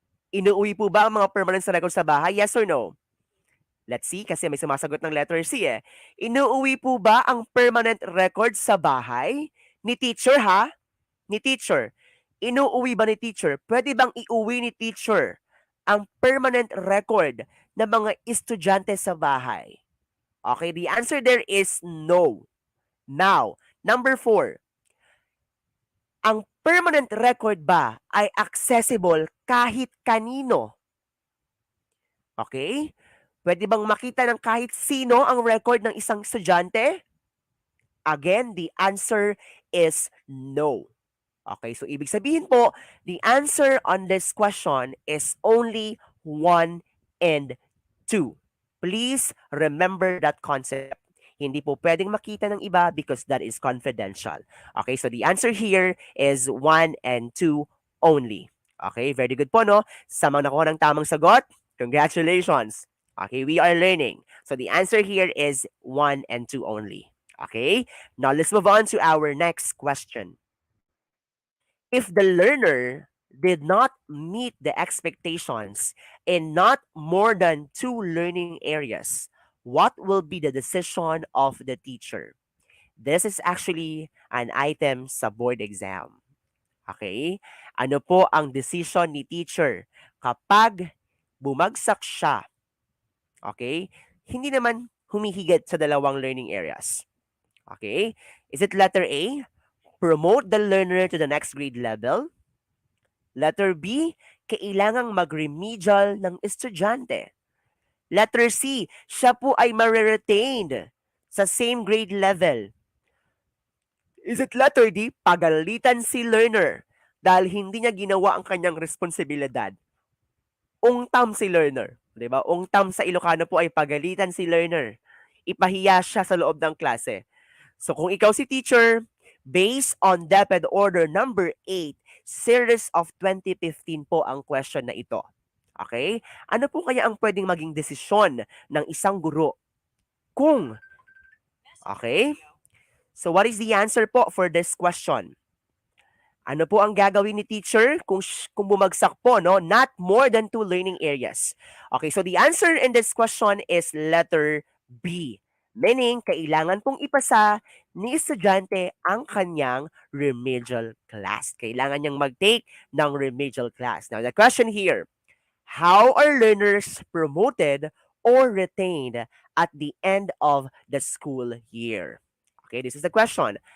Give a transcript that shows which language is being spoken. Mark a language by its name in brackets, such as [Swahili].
[Filipino] Inuuwi po ba ang mga permanent records sa bahay? [English] Yes or no? Let's see, [Filipino] kasi may sumasagot ng letter C eh. Inuuwi po ba ang permanent records sa bahay? Ni teacher ha? Ni teacher. Inuuwi ba ni teacher? Pwede bang iuwi ni teacher ang permanent record ng mga estudyante sa bahay? [English] Okay, the answer there is no. [Filipino] Now, number 4. Ang permanent record ba ay accessible kahit kanino? Okay? Pwede bang makita ng kahit sino ang record ng isang estudyante? [English] Again, the answer is no. Okay, so [Filipino] ibig sabihin po, [English] the answer on this question is only 1 and 2. Please remember that concept. [Filipino] Hindi po pwedeng makita ng iba [English] because that is confidential. Okay, so the answer here is 1 and 2 only. Okay, very good po, no? [Filipino] Sa mga nakuha ng tamang sagot, congratulations. [English] Okay, we are learning. So the answer here is 1 and 2 only. Okay, now let's move on to our next question. If the learner did not meet the expectations in not more than 2 learning areas, what will be the decision of the teacher? This is actually an item sa board exam. Okay? [Filipino] Ano po ang decision ni teacher kapag bumagsak siya? [English] Okay? [Filipino] Hindi naman humihigit sa 2 [English] learning areas. Okay? Is it letter A? Promote the learner to the next grade level. [Filipino] Letter B, kailangang mag-remedial ng estudyante. Letter C, siya po ay ma-retained sa same grade level. [English] Is it letter D, [Filipino] pagalitan si learner dahil hindi niya ginawa ang kanyang responsibilidad? ungtam si learner. 'Di ba? Ungtam sa Ilocano po ay pagalitan si learner. Ipahiya siya sa loob ng klase. [English] So [Filipino] kung ikaw si teacher, [English] based on DepEd Order number 8, series of 2015 po ang question na ito. Okay? [Filipino] Ano po kaya ang pwedeng maging desisyon ng isang guro kung, okay? [English] So what is the answer po for this question? [Filipino] Ano po ang gagawin ni teacher kung bumagsak po, no? [English] Not more than two learning areas. Okay, so the answer in this question is letter B. [Filipino] Meaning, kailangan pong ipasa ni estudyante ang kanyang remedial class. Kailangan niyang mag-take ng remedial class. [English] Now, the question here, how are learners promoted or retained at the end of the school year? Okay, this is the question.